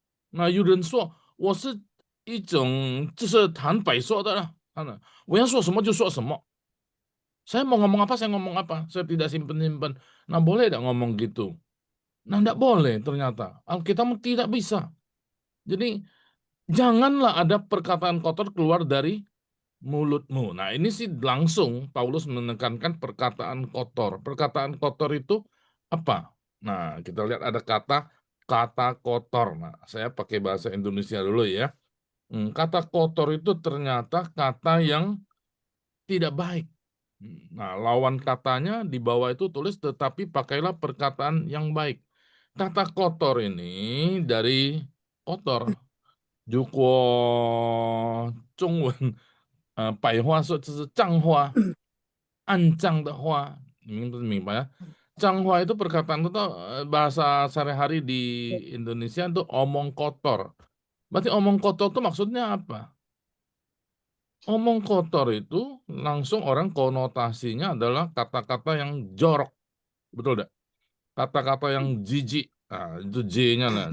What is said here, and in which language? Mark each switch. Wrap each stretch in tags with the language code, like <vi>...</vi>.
<zh>那有人说我是一种就是坦白说的啦，我要说什么就说什么。</zh> <id>Saya mau ngomong apa, saya ngomong apa. Saya tidak simpen-simpen. Nah, boleh tidak ngomong gitu? Nah, tidak boleh ternyata. Alkitab tidak bisa. Jadi, janganlah ada perkataan kotor keluar dari mulutmu. Nah, ini sih langsung Paulus menekankan perkataan kotor. Perkataan kotor itu apa? Nah, kita lihat ada kata kotor. Nah, saya pakai bahasa Indonesia dulu ya. Kata kotor itu ternyata kata yang tidak baik. Nah, lawan katanya di bawah itu tulis tetapi pakailah perkataan yang baik. Kata kotor ini dari kotor.</id> <zh>如果中文白话说就是脏话，肮脏的话，你们明白ya?</zh> <id>脏话itu perkataan itu bahasa sehari-hari di Indonesia itu omong kotor. Berarti omong kotor itu maksudnya apa? Omong kotor itu langsung orang konotasinya adalah kata-kata yang jorok. Betul tidak? Kata-kata yang jijik. Nah, itu J-nya lah.</id>